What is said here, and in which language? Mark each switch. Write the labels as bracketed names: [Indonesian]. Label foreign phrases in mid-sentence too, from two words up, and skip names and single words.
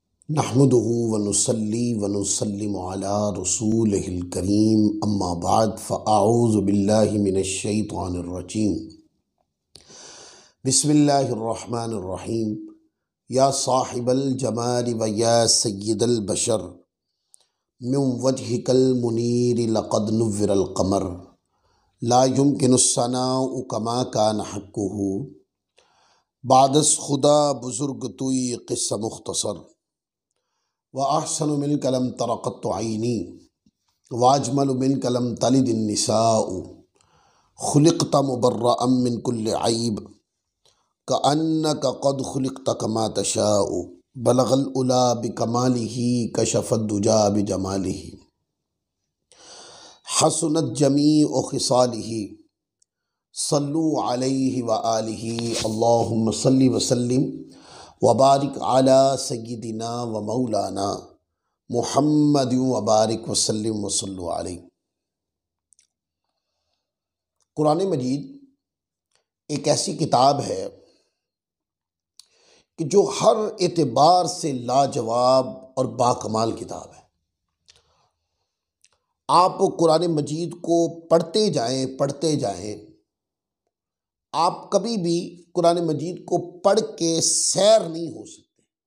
[Arabic] نحمده ونصلي ونسلم على رسوله الكريم أما بعد فأعوذ بالله من الشيطان الرجيم بسم الله الرحمن الرحيم. يا صاحب الجمال ويا سيد البشر من وجهك المنير لقد نور القمر لا يمكن الثناء كما كان حقه [Persian] بعد از خدا بزرگ توئی قصه مختصر [Arabic] وأحسن منك لم تر قط عيني وأجمل منك لم تلد النساء خلقت مبرأ من كل عيب كأنك قد خلقت كما تشاء بلغ العلى بكماله كشف الدجى بجماله حسنت جميع خصاله صلوا عليه وآله اللهم صل وسلم وبارك على سيدنا ومولانا محمد وبارك وسلم وصلوا عليه. [Urdu] قرآن مجید ایک ایسی کتاب ہے کہ جو ہر اعتبار سے لاجواب اور باکمال کتاب ہے. آپ قرآن مجید کو پڑھتے جائیں، آپ کبھی بھی قرآن مجید کو پڑھ کے سیر نہیں ہو سکتے.